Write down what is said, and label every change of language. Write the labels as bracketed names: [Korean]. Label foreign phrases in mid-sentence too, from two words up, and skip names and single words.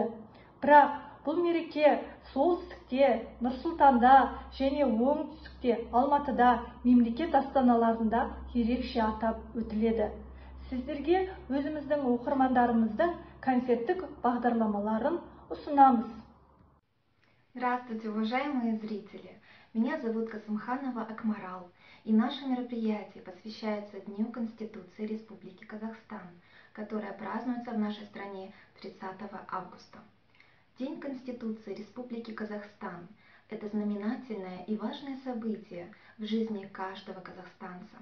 [Kazakh] Бірақ бұл мереке солтүстікте, Нұр-Сұлтанда және оңтүстікте, Алматыда, мемлекет астаналарында ерекше атап өтіледі. Сіздерге өзіміздің оқырмандарымыздың концерттік бағдарламаларын ұсынамыз. [Russian] Здравствуйте, уважаемые зрители! Меня зовут Касымханова Акмарал, и наше мероприятие посвящается Дню Конституции Республики Казахстан, которая празднуется в нашей стране 30 августа. День Конституции Республики Казахстан – это знаменательное и важное событие в жизни каждого казахстанца.